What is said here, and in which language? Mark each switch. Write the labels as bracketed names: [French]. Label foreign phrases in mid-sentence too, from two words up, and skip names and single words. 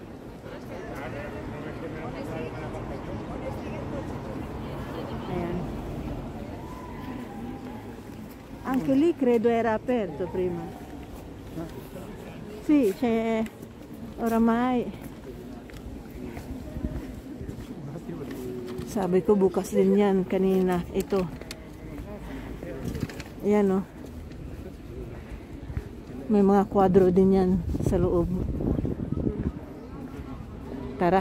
[Filipino] Ayan. [Italian] Anche lì credo era aperto prima. Sì, c'è oramai. [Filipino] Sabi ko bukas din yan kanina. Ito. Ayan, oh. May mga kwadro din yan sa loob. Tara.